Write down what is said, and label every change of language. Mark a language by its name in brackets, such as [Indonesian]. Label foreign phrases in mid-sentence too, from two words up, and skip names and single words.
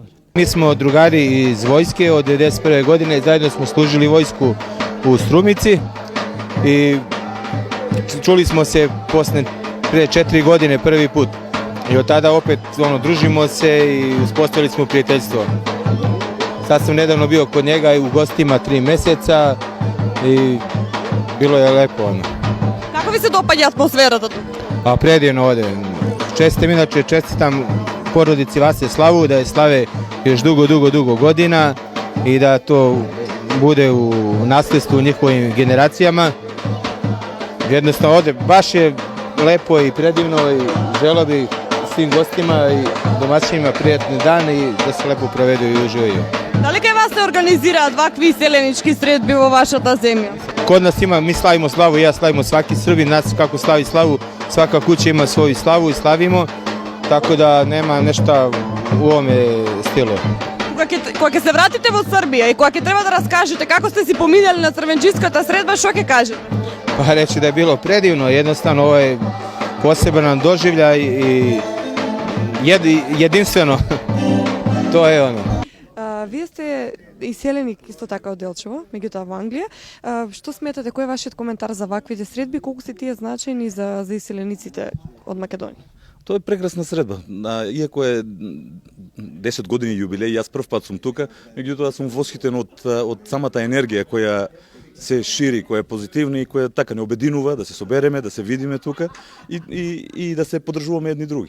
[Serbian] Mi smo drugari iz vojske od 1991. godine, zajedno smo služili vojsku u Strumici i čuli smo se pre 4 godine prvi put. I od tada opet družimo se i uspostavili smo prijateljstvo. Sad sam nedavno bio kod njega i u gostima 3 meseca i bilo je lepo. [Macedonian] Како ви се допаѓа атмосферата тука? [Serbian] Pa predivno ovde. Čestitam porodici Vase Slavu da je slave još dugo godina i da to bude u nasledstvu njihovim generacijama. Jednostavno ovde baš je lepo i predivno i želeo bih svim gostima i domaćinima prijatni dan i da se lepo provedu i uživaju. [Macedonian] Дали кај вас се организираат вакви иселенички средби во вашата земја? [Serbian] Kod nas ima, mi slavimo slavu i ja slavimo, svaki Srbin, nas kako slavi slavu, svaka kuća ima svoju slavu i slavimo, tako da nema nešto u ovome stilu. [Macedonian] Кога ќе се вратите во Србија и кога ќе треба да раскажете како сте си поминали на црвенџиската средба, што ќе кажете? [Serbian] Pa reći da je bilo predivno, jednostavno ovo je poseban doživljaj i jedinstveno, to je ono. [Macedonian] Вие сте иселеник исто така од Делчево, меѓутоа во Англија. Што сметате, кој е вашиот коментар за ваквите средби, колку се тие значајни за иселениците од Македонија? Тоа е прекрасна средба. Иако е 10 години јубилеј, јас прв пат сум тука, меѓутоа сум восхитен од самата енергија која се шири, која е позитивна и која така не обединува да се собереме, да се видиме тука и да се поддржуваме едни други.